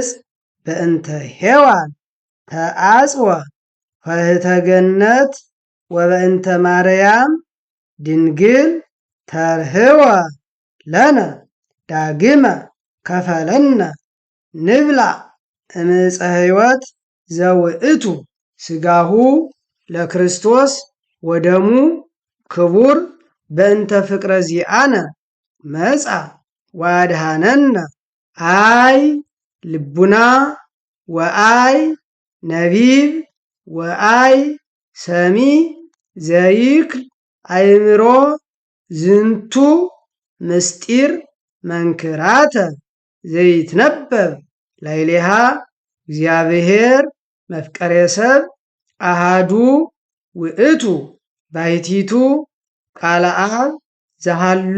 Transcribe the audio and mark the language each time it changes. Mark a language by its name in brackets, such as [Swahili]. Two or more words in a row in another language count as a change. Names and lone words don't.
[Geez] በእንተ ሔዋን ተአጽወ ኆኅተ ገነት ወበእንተ ማርያም ድንግል ተርህወ ለነ ዳግመ ከፈለነ ንብላዕ እምዕፀ ሕይወት ዘውእቱ ሥጋሁ ለክርስቶስ ወደሙ ክቡር በእንተ ፍቅረ ዚአነ መጻ ወአድኀነነ አይ ልቡና ወአይ ነቢብ ወአይ ሰሚ ዘይክል አእምሮ ዝንቱ ምስጢር መንክራተ ዘይትነበብ ላዕሌሃ እግዚአብሔር መፍቀሬ ሰብ አሃዱ ውእቱ ባሕቲቱ ቃለ አብ ዘሃሎ